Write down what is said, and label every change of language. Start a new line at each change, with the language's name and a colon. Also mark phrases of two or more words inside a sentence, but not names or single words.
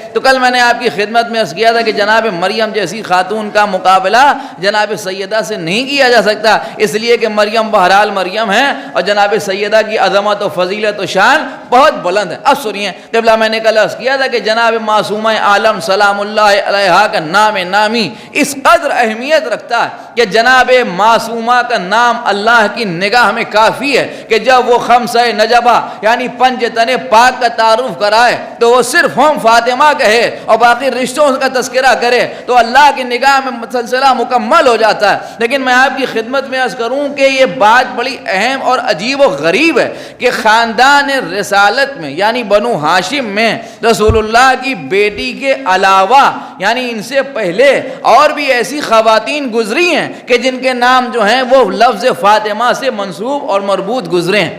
Urdu: تو کل میں نے آپ کی خدمت میں عرض کیا تھا کہ جناب مریم جیسی خاتون کا مقابلہ جناب سیدہ سے نہیں کیا جا سکتا، اس لیے کہ مریم بہرحال مریم ہیں اور جناب سیدہ کی عظمت و فضیلت و شان بہت بلند ہے. اب سنیے قبلہ، میں نے کل عرض کیا تھا کہ جناب معصومہ عالم
Arabic: سلام اللہ علیہا
Urdu: کا نام نامی اس قدر اہمیت رکھتا ہے کہ جناب معصومہ کا نام اللہ کی نگاہ میں کافی ہے کہ جب وہ خمسہ نجبہ یعنی پنج تن پاک کا تعارف کرائے تو وہ صرف ہم فاطمہ کہے اور باقی رشتوں کا تذکرہ کرے تو اللہ کی نگاہ میں سلسلہ مکمل ہو جاتا ہے۔ لیکن میں آپ کی خدمت میں عرض کروں کہ یہ بات بڑی اہم اور عجیب و غریب ہے کہ خاندان رسالت میں یعنی بنو ہاشم میں رسول اللہ کی بیٹی کے علاوہ یعنی ان سے پہلے اور بھی ایسی خواتین گزری ہیں کہ جن کے نام جو ہیں وہ لفظ فاطمہ سے منسوب اور مربوط گزرے ہیں۔